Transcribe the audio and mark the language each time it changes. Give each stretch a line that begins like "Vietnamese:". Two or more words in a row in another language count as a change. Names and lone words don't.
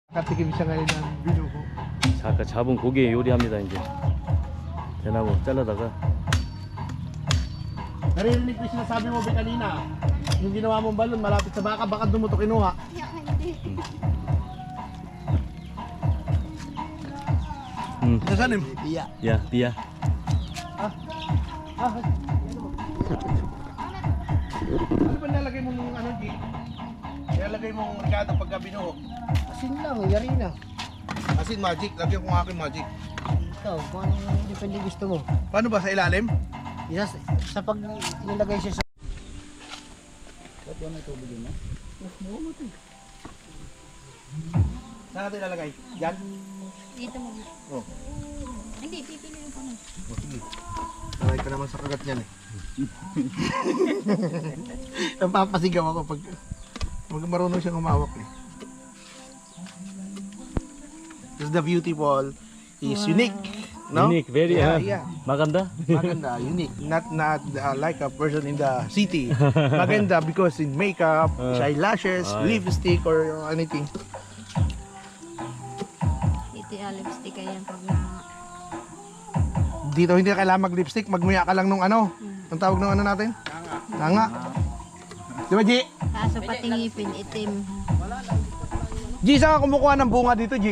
Filipino: Katikim siya ngayon ng binuko.
Korean: 자, 아까 잡은 고기 요리합니다 이제. 대나무 잘라다가.
Filipino: Narinig ko yung sinasabi mo ba kanina? Yung ginawa mong balon malapit sa baka, baka dumuto kinuha. Nasaan yun? Iya.
Korean: 야, 비야.
Filipino: Ano ba nalagay mo nung ano, G? Nalagay mong ricado pagka binuho? Asin lang, yari na. Asin magic, lagyan ko ng aking magic. Ito, kung ano depende gusto mo. Paano ba, sa ilalim? Isa, sa pag nilagay siya sa... Ba't yan may tubig yun, ha? Saan natin ilalagay? Yan? Dito mo. Oh. Hindi, pipili ko na. Oh, sige. Lagay ka naman sa kagat niyan eh. Napapasigaw ako pag marunong siyang umawak eh.
English: Because the beautiful is unique, no? Unique, very yeah.
Filipino: maganda. Maganda, unique.
English: Not like a person in the city. Maganda because in makeup, eyelashes, lipstick, or anything.
Filipino: Ito yung lipstick ayan pag na... Dito hindi na kailangan mag-lipstick, magmuya ka lang nung ano. Ang tawag nung ano natin? Tanga. Di ba, G? Kaso pati ngipin, itim. G, saan ka kumukuha ng bunga dito, G?